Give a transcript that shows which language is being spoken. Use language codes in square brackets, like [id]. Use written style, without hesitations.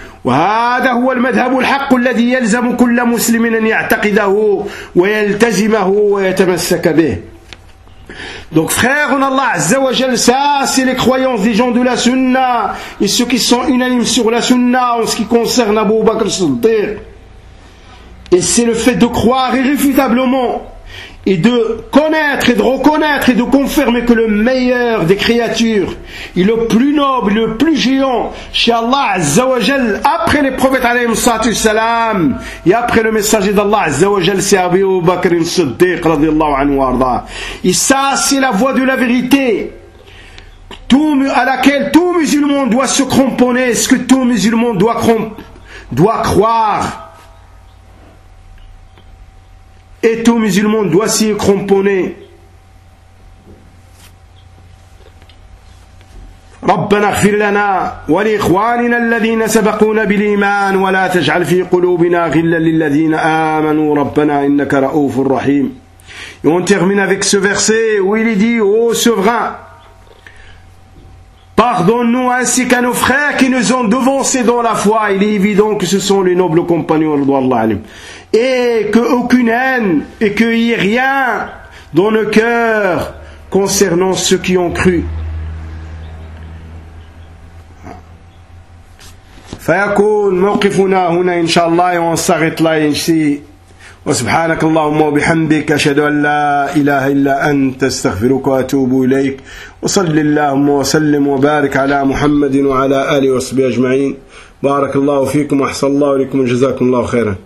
[ar] وهذا هو المذهب الحق الذي يلزم كل مسلم أن يعتقده ويلتزمه ويتمسك به. [fr] Donc frères en Allah, Azza wa Jal, ça c'est les croyances des gens de la Sunna et ceux qui sont unanimes sur la Sunna en ce qui concerne Abu Bakr Siddiq. Et c'est le fait de croire irréfutablement et de connaître et de reconnaître et de confirmer que le meilleur des créatures et le plus noble, le plus géant chez Allah Azza wa Jal après les prophètes alayhi salatu salam et après le messager d'Allah Azza wa Jal c'est Abu Bakr Siddiq radiyallahu anhu arda. Et ça c'est la voie de la vérité tout, à laquelle tout musulman doit se cramponner, ce que tout musulman doit croire et tout musulman doit s'y cramponner. [ar] ربنا اغفر لنا ولإخواننا الذين سبقونا بالإيمان ولا تجعل في قلوبنا غلا للذين آمنوا ربنا إنك رؤوف رحيم. [fr] Et on termine avec ce verset où il dit ô souverain, pardonne-nous ainsi qu'à nos frères qui nous ont devancés dans la foi. Il est évident que ce sont les nobles compagnons de Allah alim. Et qu'aucune haine et qu'il n'y ait rien dans nos cœurs concernant ceux qui ont cru. [ar] فيكون موقفنا هنا إن شاء الله ونصغط لا ينشي وسبحانك اللهم وبحمدك أشهد أن لا إله إلا أنت استغفرك وأتوب إليك وصل اللهم وسلم وبارك على محمد وعلى آله وصحبه أجمعين بارك الله فيكم وأحسن الله إليكم وجزاكم الله خيرا.